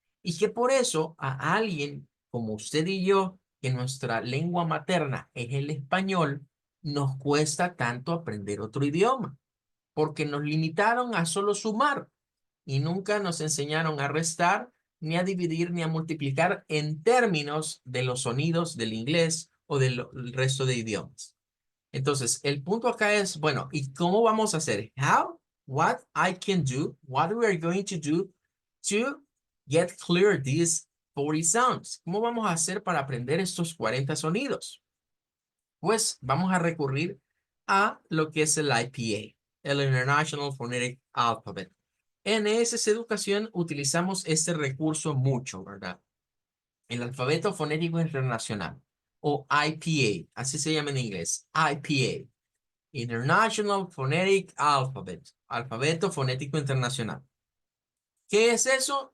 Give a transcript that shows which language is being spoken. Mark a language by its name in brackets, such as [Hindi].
[Spanish] Y que por eso a alguien como usted y yo, que nuestra lengua materna es el español, nos cuesta tanto aprender otro idioma, porque nos limitaron a solo sumar y nunca nos enseñaron a restar, ni a dividir, ni a multiplicar en términos de los sonidos del inglés o del resto de idiomas. Entonces, el punto acá es, bueno, ¿y cómo vamos a hacer? [English] What I can do, what we are going to do to get clear these 40 sounds. [Spanish] ¿Cómo vamos a hacer para aprender estos 40 sonidos? Pues vamos a recurrir a lo que es el IPA, el International Phonetic Alphabet. En ESS Educación utilizamos este recurso mucho, ¿verdad? El alfabeto fonético internacional, o IPA, así se llama en inglés, IPA, International Phonetic Alphabet, alfabeto fonético internacional. ¿Qué es eso?